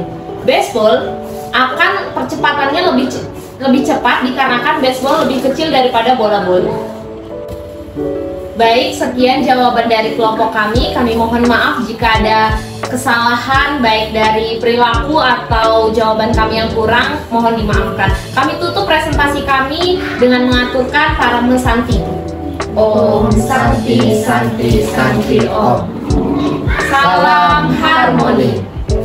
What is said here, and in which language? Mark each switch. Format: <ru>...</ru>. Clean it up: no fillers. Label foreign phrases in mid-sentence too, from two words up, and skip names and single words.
<id>Baseball akan percepatannya lebih cepat dikarenakan baseball lebih kecil daripada bola bowling. Baik, sekian jawaban dari kelompok kami. Kami mohon maaf jika ada kesalahan baik dari perilaku atau jawaban kami yang kurang, mohon dimaafkan. Kami tutup presentasi kami dengan mengaturkan Parame Santi.</id> <sa>Om Santi Santi Santi Om.</sa> <id>Salam harmoni.</id>